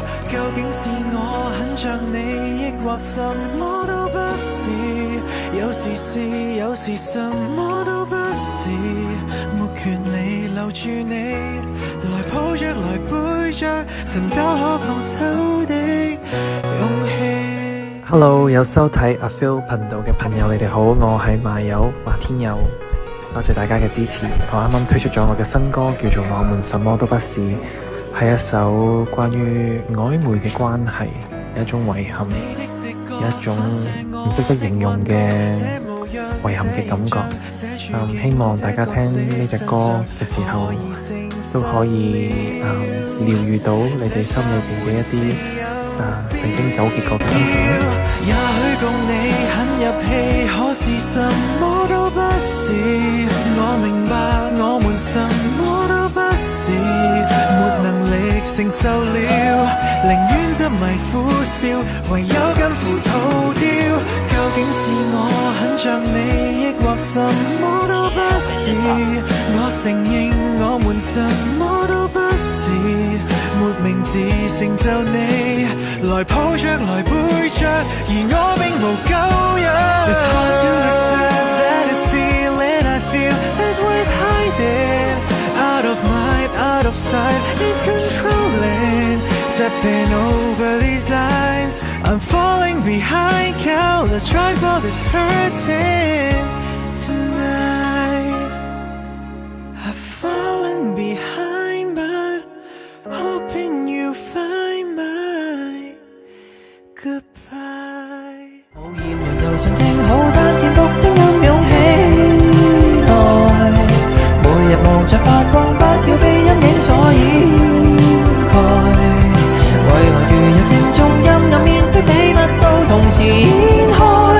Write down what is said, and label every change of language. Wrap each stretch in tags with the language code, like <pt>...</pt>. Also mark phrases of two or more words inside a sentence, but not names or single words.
<yue>究竟是我很像你，抑或什麼都不是？有時是，有時什麼都不是，沒權利留住你，來抱着，來背着，尋找可放手的勇氣。 Hello，有收睇阿 Phil 頻道嘅朋友，你哋好，我係馬友馬天佑，多謝大家嘅支持。我啱啱推出咗我嘅新歌，叫做《我們什麼都不是》，係一首關於曖昧嘅關係，有一種遺憾，有一種唔識得形容嘅遺憾嘅感覺。希望大家聽呢隻歌嘅時候，都可以療癒到你哋心裏邊嘅一啲曾經糾結過嘅心情。也許共你很入戲，可是什麼都不是。我明白我們什麼都不是，沒能力承受了，寧願執迷苦笑，唯有近乎逃掉。究竟是我很像你，抑或什麼都不是？我承認我們什麼都不是，沒名字成就你，來抱着，來背着，而我並無救藥。</yue> <en>It's hard to accept that this feeling I feel is worth hiding. Out of mind, out of sight, it's controlling. Stepping over these lines, I'm falling behind. Countless tries, but it's hurting tonight. I've fallen behind, but hoping you find my goodbye。</en> <yue>無言人就像正好單潛伏的暗湧起來，每日望着發光，不要被陰影所掩蓋。為何如有正中陰暗面的秘密都同時掀開？</yue>